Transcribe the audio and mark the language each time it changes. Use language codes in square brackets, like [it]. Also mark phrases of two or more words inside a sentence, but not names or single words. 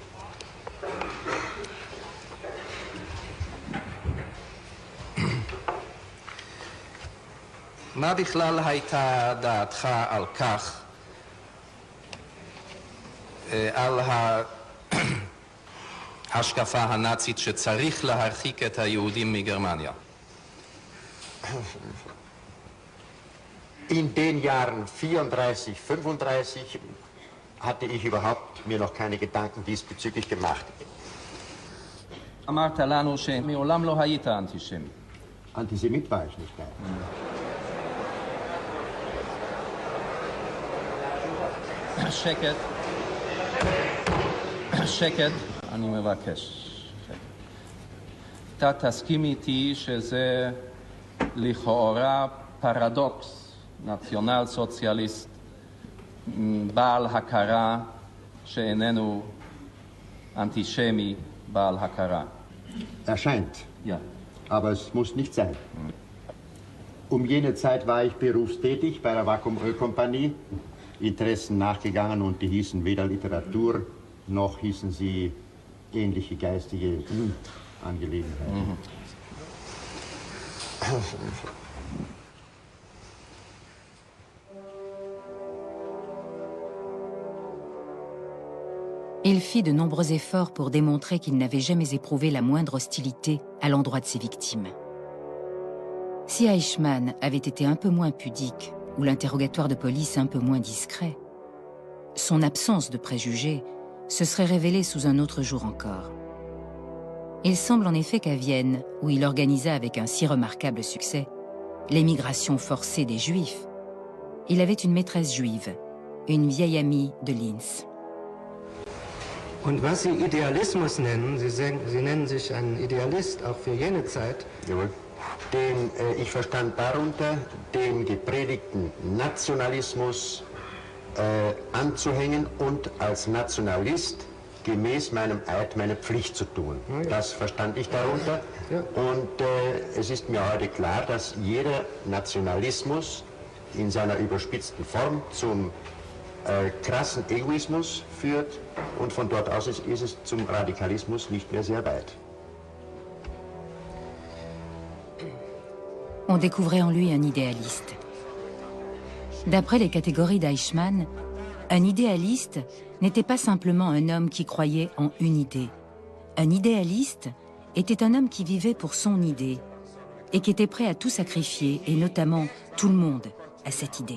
[he] מה בכלל הייתה דעתך על כך, על ההשקפה הנאצית שצריך להרחיק את היהודים מגרמניה? [de] In den Jahren 34, 35 hatte ich überhaupt mir noch keine Gedanken diesbezüglich gemacht. [he] אמרת לנו שמעולם לא היית אנטישמי. [de] Antisemit war ich nicht, nein. [he] שקט. שקט, אני מבקש. אתה תסכים איתי שזה לכאורה פרדוקס, נציונל סוציאליסט בעל הכרה שאיננו אנטישמי בעל הכרה. [de] Erscheint. Ja. Aber es muss nicht sein. Um jene Zeit war ich berufstätig bei der Vakuum Ölkompanie, Interessen nachgegangen und die hießen weder Literatur noch hießen sie ähnliche geistige Angelegenheiten. [fr] Il fit de nombreux efforts pour démontrer qu'il n'avait jamais éprouvé la moindre hostilité à l'endroit de ses victimes. Si Eichmann avait été un peu moins pudique ou l'interrogatoire de police un peu moins discret, son absence de préjugés se serait révélée sous un autre jour encore. Il semble en effet qu'à Vienne, où il organisa avec un si remarquable succès l'émigration forcée des Juifs, il avait une maîtresse juive, une vieille amie de Linz. [de] Und was Sie Idealismus nennen, Sie nennen sich ein Idealist, auch für jene Zeit. Jawohl. Ich verstand darunter, dem gepredigten Nationalismus anzuhängen und als Nationalist gemäß meinem Eid meine Pflicht zu tun. Das verstand ich darunter. Und es ist mir heute klar, dass jeder Nationalismus in seiner überspitzten Form zum krassen Egoismus führt und von dort aus ist es zum Radikalismus nicht mehr sehr weit. [fr] On découvrait en lui un idéaliste. D'après les catégories d'Eichmann, un idéaliste n'était pas simplement un homme qui croyait en une idée. Un idéaliste était un homme qui vivait pour son idée et qui était prêt à tout sacrifier, et notamment tout le monde, à cette idée.